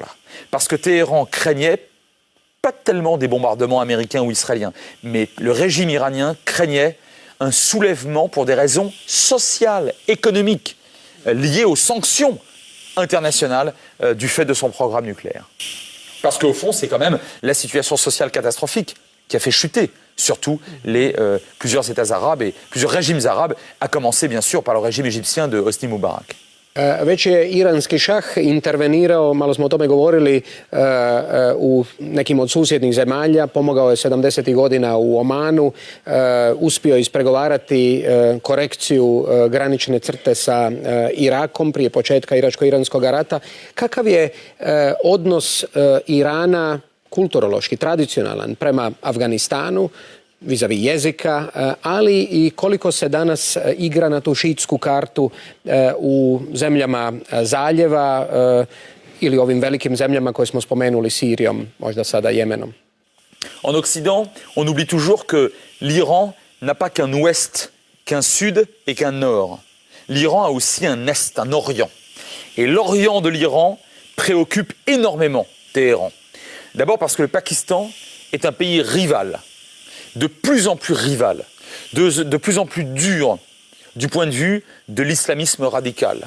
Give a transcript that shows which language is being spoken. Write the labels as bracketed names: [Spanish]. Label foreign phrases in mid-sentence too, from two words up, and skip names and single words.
[French] Parce que Téhéran craignait, pas tellement des bombardements américains ou israéliens, mais le régime iranien craignait un soulèvement pour des raisons sociales, économiques, liées aux sanctions internationales du fait de son programme nucléaire. Parce qu'au fond, c'est quand même la situation sociale catastrophique qui a fait chuter surtout plusieurs États arabes et plusieurs régimes arabes, à commencer bien sûr par le régime égyptien de Hosni Mubarak. [Croatian] Već je iranski šah intervenirao, malo smo o tome govorili, u nekim od susjednih zemalja, pomogao je 70. godina u Omanu, uspio ispregovarati korekciju granične crte sa Irakom prije početka iračko-iranskog rata. Kakav je odnos Irana kulturološki, tradicionalan prema Afganistanu, vis-a-vis jezika, ali i koliko se danas igra na tu šiitsku kartu u zemljama zaljeva ili ovim velikim zemljama koje smo spomenuli, Sirijom, možda sada Jemenom? [French] En Occident, on oublie toujours que l'Iran n'a pas qu'un ouest, qu'un sud et qu'un nord. L'Iran a aussi un est, un orient. Et l'orient de l'Iran préoccupe énormément Téhéran. D'abord parce que le Pakistan est un pays rival, de plus en plus rival, de plus en plus dur du point de vue de l'islamisme radical.